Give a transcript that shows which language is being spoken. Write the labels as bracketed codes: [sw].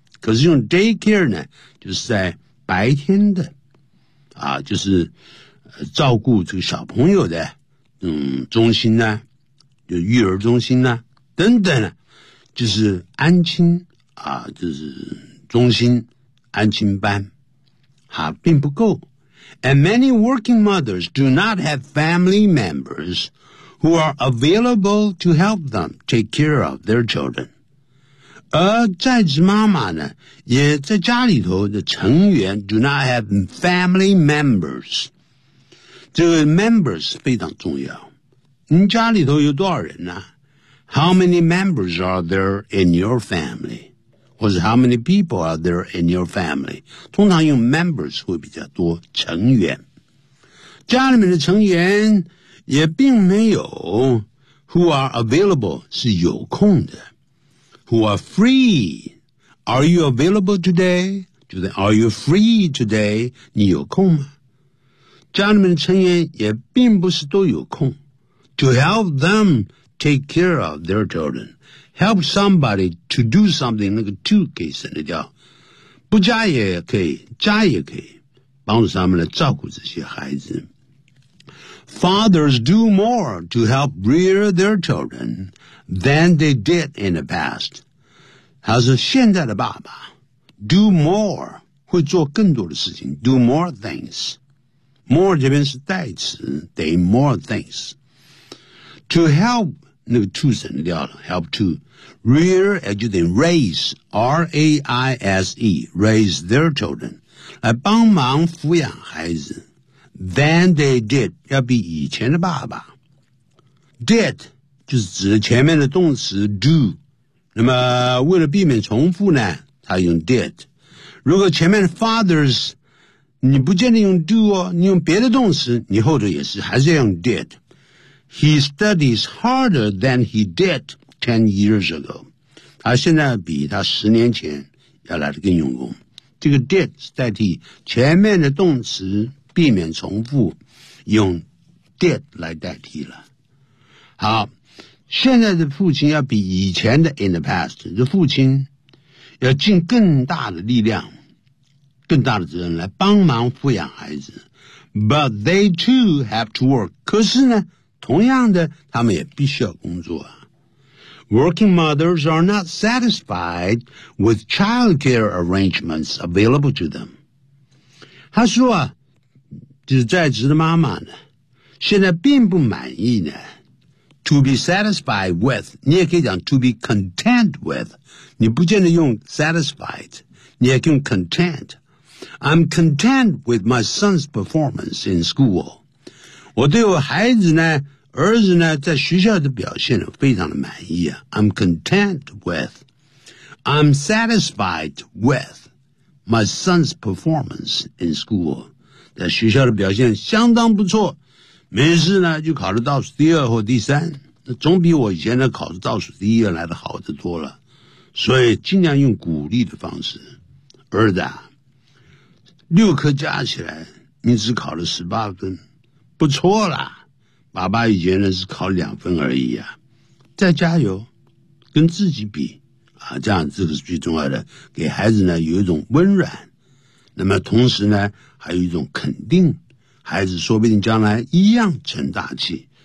[zh] 可是用 daycare 呢就是在白天的啊就是照顾这个小朋友的中心呢就育儿中心呢等等呢就是安亲啊就是中心安亲班啊并不够。 [en] And many working mothers do not have family members who are available to help them take care of their children. [zh] 在职妈妈呢也在家里头的成员 [en] do not have family members. [zh] 这个 members 非常重要。你家里头有多少人呢 [en] How many members are there in your family? 或者 how many people are there in your family? [zh] 通常用 members 会比较多成员。家里面的成员也并没有 [en] who are available [zh] 是有空的。 [en] Who are free? Are you available today? 就是 are you free today? [zh] 你有空吗？家里面的成员也并不是都有空。 [en] To help them take care of their children. Help somebody to do something, [zh] 那个 to 可以省得掉。不加也可以加也可以帮助他们来照顾这些孩子。 [en] Fathers do more to help rear their children than they did in the past. [zh] 他说现在的爸爸 [en] do more, [zh] 会做更多的事情 [en] do more things. [zh] More 这边是代词 [en] they more things. [zh] To help, 那个 to 省得掉了 [en] help toRear, as you think, raise, R-A-I-S-E, raise their children, [zh] 来帮忙抚养孩子 [en] than they did, [zh] 要比以前的爸爸。 Did, 就是指前面的动词 do, 那么为了避免重复呢他用 did。如果前面的 fathers, 你不见得用 do 哦你用别的动词你后头也是还是要用 did。 [en] He studies harder than he did,10 years ago. [zh] 他现在比他十年前要来得更用功。这个 did 代替前面的动词避免重复用 did 来代替了。好现在的父亲要比以前的 [en] in the past, [zh] 这父亲要尽更大的力量，更大的责任来帮忙抚养孩子。 [en] But they too have to work. [zh] 可是呢，同样的，他们也必须要工作。 [en] Working mothers are not satisfied with childcare arrangements available to them. [zh] 他说啊，就是在职的妈妈呢，现在并不满意呢。 [en] To be satisfied with, [zh] 你也可以讲 [en] to be content with, [zh] 你不见得用 satisfied, 你也可以用 content. [en] I'm content with my son's performance in school. [zh] 我对我孩子呢，儿子呢，在学校的表现非常的满意啊。 [en] I'm content with, I'm satisfied with my son's performance in school. [zh] 在学校的表现相当不错。没事呢就考得倒数第二或第三，那总比我以前的考得倒数第一来得好得多了，所以尽量用鼓励的方式。儿子啊，六科加起来你只考了18分，不错啦，爸爸以前呢是考2分而已啊，再加油，跟自己比啊，这样这个是最重要的，给孩子呢有一种温暖，那么同时呢还有一种肯定，孩子说不定将来一样成大器。